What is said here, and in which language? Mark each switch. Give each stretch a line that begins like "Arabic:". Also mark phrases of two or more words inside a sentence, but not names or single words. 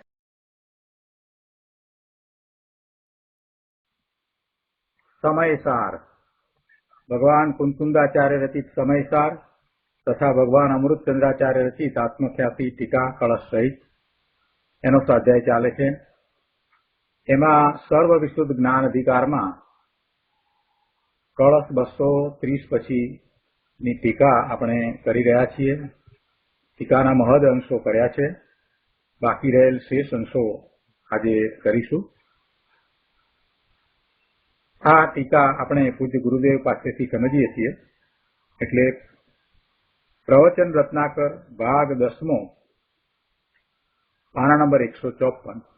Gujarati: સમયસાર ભગવાન કુંકુંદાચાર્ય રચિત સમયસાર તથા ભગવાન અમૃતચંદ્રાચાર્ય રચિત આત્મખ્યાતિ ટીકા કલશ સહિત એનો સ્વાધ્યાય ચાલે છે। એમાં સર્વ વિશુદ્ધ જ્ઞાન અધિકાર મેં કલશ 230 પછી ની ટીકા આપણે કરી રહ્યા છીએ। ટીકાના મહદ અંશો કર્યા છે, બાકી રહેલ શેષ અંશો આજે કરીશું। આ ટીકા આપણે પૂજ્ય ગુરુદેવ પાસેથી સમજીએ છીએ, એટલે પ્રવચન રત્નાકર ભાગ 10મો પાના નંબર 154।